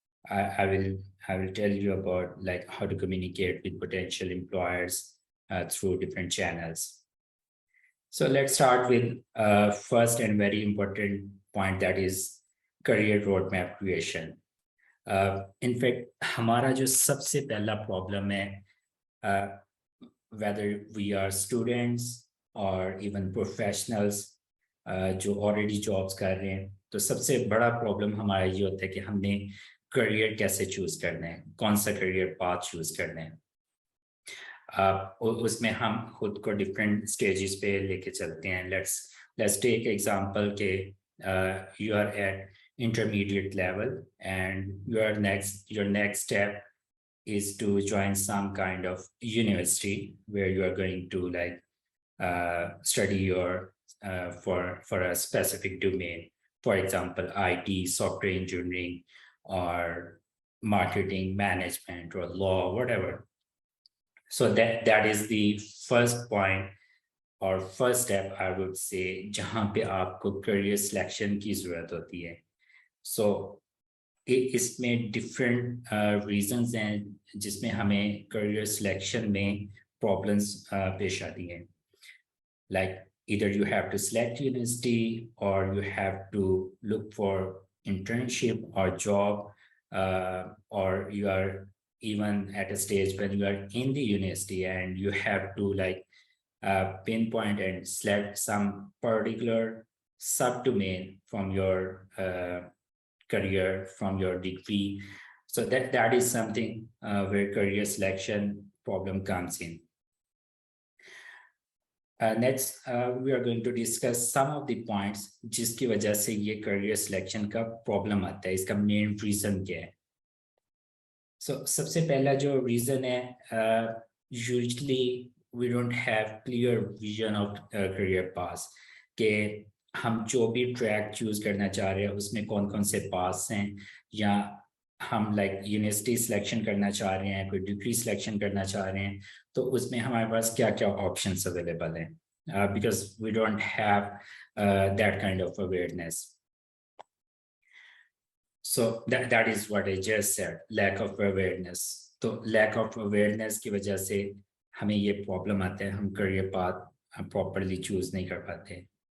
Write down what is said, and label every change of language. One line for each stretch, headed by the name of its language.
English: I will tell you about like how to communicate with potential employers through different channels. So let's start with first and very important point, that is career roadmap creation.
Hindi: In fact, हमारा जो सबसे पहला problem है,
English: whether we are students or even professionals
Hindi: जो already jobs कर रहे हैं, तो सबसे बड़ा problem हमारा ये होता है कि हमने career कैसे choose करना है, कौन सा career path choose करना है. उसमें हम खुद को different stages पे लेके चलते हैं.
English: Let's take example के you are at intermediate level and your next step is to join some kind of university where you are going to like study your for a specific domain, for example IT, software engineering, or marketing management, or law, whatever. So that is the first point or first step, I would say,
Hindi: जहाँ पे आपको career selection की जरूरत होती है. So इसमें different reasons हैं जिसमें हमें career selection में problems पेश आती हैं.
English: Like either you have to select university or you have to look for internship or job, or you are even at a stage when you are in the university and you have to like pinpoint and select some particular subdomain from your career, from your degree. So that is something where career selection problem comes in. Next, we are going to discuss some of the points
Hindi: जिसकी वजह से ये career selection का problem आता है, इसका main reason क्या है. So सबसे पहला जो reason है,
English: usually we don't have clear vision of career path,
Hindi: कि हम जो भी track choose करना चाह रहे हैं उसमें कौन कौन से paths हैं, या हम like university selection करना चाह रहे हैं, कोई degree selection करना चाह रहे हैं, तो उसमें हमारे पास क्या क्या options available हैं,
English: because we don't have that kind of awareness. So that is what I just said, lack of awareness.
Hindi: तो lack of awareness की वजह से हमें ये problem आता है, हम career path properly choose नहीं कर पाते.